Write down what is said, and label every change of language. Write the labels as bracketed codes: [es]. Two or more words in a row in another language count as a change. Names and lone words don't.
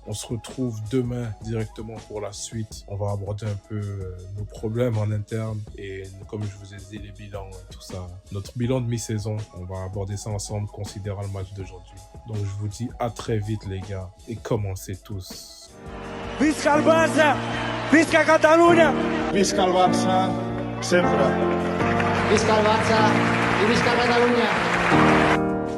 [fr] On se retrouve demain directement pour la suite. On va aborder un peu nos problèmes en interne et comme je vous ai dit, les bilans, tout ça. Notre bilan de mi-saison, on va aborder ça ensemble, considérant le match d'aujourd'hui. Donc je vous dis à très vite, les gars, et commencez tous. [ca] Visca el Barça! Visca Catalunya! Visca el Barça, sempre. Visca el Barça i visca Catalunya!